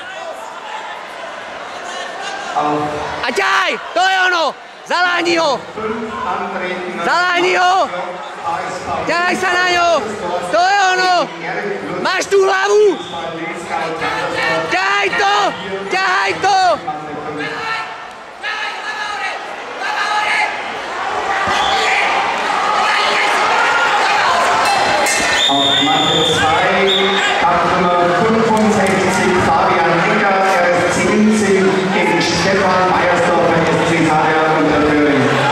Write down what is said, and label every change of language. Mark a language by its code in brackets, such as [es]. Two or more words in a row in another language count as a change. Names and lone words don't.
[sk] A ťahaj, to je ono. Zaláhni ho. Zaláhni ho. Ťahaj sa na ňo. To je ono. Máš tú hlavu. Ťahaj to. Ťahaj to. [de] Auf Matte 2, Startnummer 65, Fabian Ricker, RS 70 gegen Stefan Meyersdorfer, SC Sarja Unterföhring.